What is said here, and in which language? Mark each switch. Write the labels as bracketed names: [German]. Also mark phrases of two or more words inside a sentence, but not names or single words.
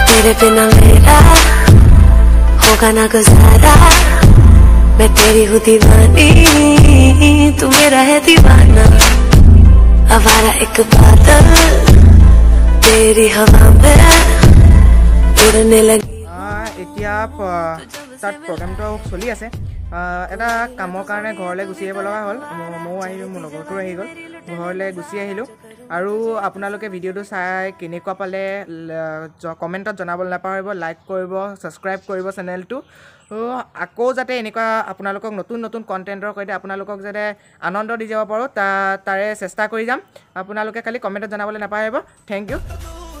[Hindi] तेरे बिना मेरा होगा ना गुजारा मैं तेरी हूँ दीवानी तू मेरा है दीवाना आवारा एक बादल तेरी हवा में उड़ने लगी [Assamese] এতিয়া তাত প্ৰগ্ৰামটো চলি আছে এটা কামৰ কাৰণে ঘৰলৈ গুচি আহিব লগা হ'ল ময়ো আহিলোঁ মোৰ লগৰটো আহি গ'ল ঘৰলৈ গুচি আহিলোঁ আৰু আপোনালোকে ভিডিঅ'টো চাই কেনেকুৱা পালে কমেণ্টত জনাবলৈ নাপাহৰিব লাইক কৰিব ছাবস্ক্ৰাইব কৰিব চেনেলটো আকৌ যাতে এনেকুৱা আপোনালোকক নতুন নতুন কণ্টেণ্টৰ সৈতে আপোনালোকক যাতে আনন্দ দি যাব পাৰোঁ তাৰে চেষ্টা কৰি যাম আপোনালোকে খালি কমেণ্টত জনাবলৈ নাপাহৰিব [English] thank you